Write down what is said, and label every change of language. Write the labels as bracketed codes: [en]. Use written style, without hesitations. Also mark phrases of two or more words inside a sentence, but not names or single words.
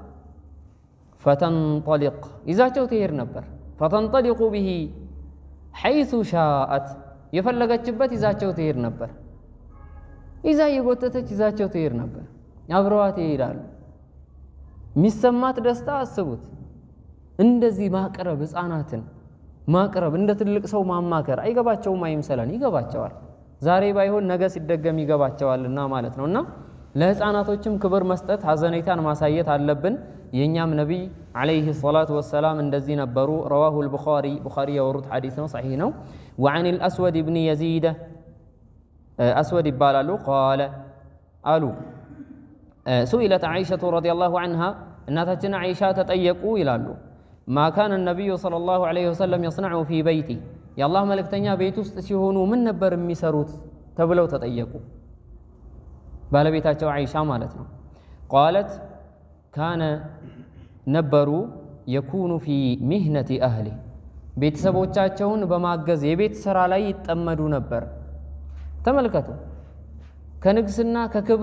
[am] ፈተንጠሊቅ ይዛቸው ትሄድ ነበር። ፈተንጠሊቁ [ar] به حيث شاءت [am] የፈለገችበት ይዛቸው ትሄድ ነበር። ይዛ የጎተተች ይዛቸው ትሄድ ነበር። አብረዋት ይሄዳሉ። የሚሰማት ደስታ አስቡት። እንደዚህ ማቅረብ ህፃናትን ማቅረብ እንደ ትልቅ ሰው ማማከር አይገባቸውም አይምሰለን፣ ይገባቸዋል። ዛሬ ባይሆን ነገ ሲደገም ይገባቸዋልና ማለት ነውና ለህፃናቶችም ክብር መስጠት ሀዘኔታን ማሳየት አለብን። የኛም ነብይ [ar] عليه الصلاة والسلام [am] እንደዚህ ነበሩ። [ar] رواه البخاري [am] ቡኻሪ ያወሩት ሐዲስ ነው፣ ሰሒህ ነው። [ar] وعن الاسود بن يزيد [am] اسود ይባላሉ ቃለ አሉ [ar] سئلت عائشة رضي الله عنها [am] እናታችን አይሻ ተጠየቁ ይላሉ [ar] ما كان النبي صلى الله عليه وسلم يصنع في بيته [am] የአላህ መልእክተኛ ቤት ውስጥ ሲሆኑ ምን ነበር የሚሰሩት ተብለው ተጠየቁ ባለቤታቸው አይሻ ማለት ነው [ar] قالت كان [am] ነበሩ [ar] يكون في مهنة أهله [am] ቤተሰቦቻቸውን በማገዝ የቤት ስራ ላይ ይጠመዱ ነበር ተመልከቱ ከንግስና ከክብር